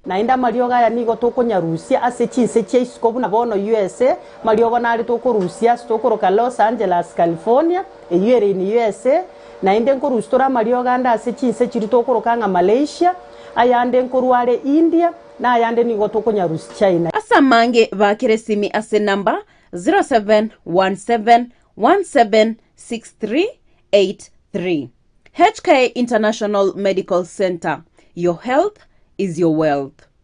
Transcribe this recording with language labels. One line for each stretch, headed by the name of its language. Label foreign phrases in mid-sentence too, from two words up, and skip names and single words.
Gusii: na inda mariogo aya nigo tokonyarusia ase chinse cheisikobu na bono USA mariogo nari tokorusia stokoroka Los Angeles California eyere in USA na inde nkorustora mariogo anda ase chinse chiri tokorokanga Malaysia ayande nkorware India na ayande nigo tokonyarusia China asa mange bakire simi ase namba 0717176383 HK International Medical Center.
English: Your health is your wealth.